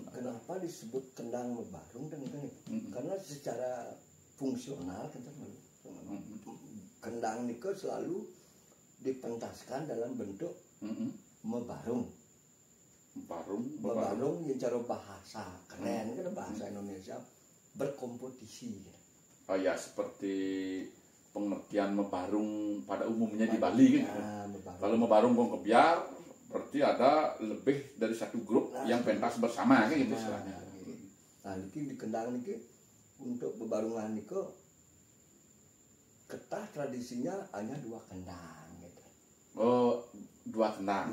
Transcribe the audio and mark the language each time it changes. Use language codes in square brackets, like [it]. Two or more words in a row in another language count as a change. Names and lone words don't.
[id] Kenapa disebut kendang mebarung dan karena secara fungsional kendang itu selalu dipentaskan dalam bentuk mebarung. Mebarung yang cara bahasa keren kan, bahasa Indonesia berkompetisi. Oh ya, seperti pengertian mebarung pada umumnya di Bali kan. Kalau mebarung gong kebiar berarti ada lebih dari satu grup yang pentas bersama kan gitu istilahnya. Nah, ini di kendang ini untuk bebarungan itu ketah tradisinya hanya 2 kendang gitu. Oh, 2 kendang.